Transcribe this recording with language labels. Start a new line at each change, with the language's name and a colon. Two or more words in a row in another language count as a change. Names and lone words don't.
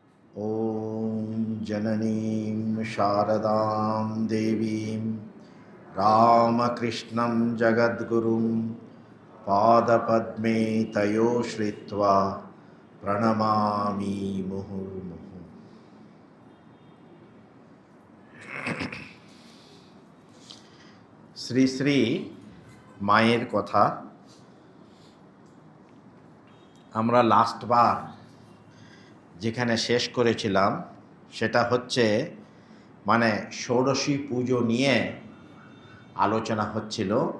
Sanskrit: ॐ जननीं शारदां देवीं रामकृष्णं जगद्गुरुं पादपद्मे तयो श्रित्वा प्रणमामि मुहुर्मुहुः।
Bangla: শ্রী শ্রী মায়ের কথা আমরা লাস্টবার যেখানে শেষ করেছিলাম সেটা হচ্ছে ষোড়শী পুজো নিয়ে আলোচনা হচ্ছিল।